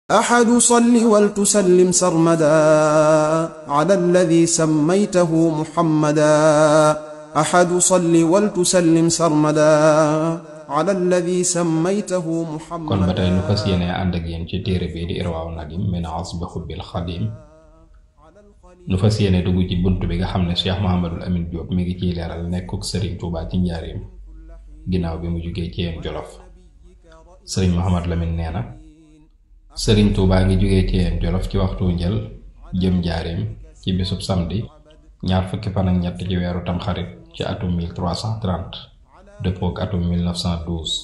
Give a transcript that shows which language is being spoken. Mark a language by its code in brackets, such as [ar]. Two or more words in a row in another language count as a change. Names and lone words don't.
[ar] أحد صل ولتسلم سرمدا على الذي سميته محمدا. أحد صل ولتسلم سرمدا على الذي سميته محمدا. [wo] kon ba tey nu fas yéene ànd ak yéen ci téere bii di Irwaaw Nadim min asbi xubbil xadim. nu fas yéene dugg ci bunt bi nga xam ne Cheikh Mouhamadul Amin Diop mi ngi ciy leeral nekkuk Serigne Touba ci njaareem ginnaaw bi mu jugee ci yéen Jolof. Serigne Mouhamad Lamine nee na Serigne Touba ngi jugee ci yéen Jolof ci waxtu njël jëm njaareem ci bisub samedi ñaar fukki fan ak ñett ci weeru tamxarit ci atum 1330 dëppook atum 1912.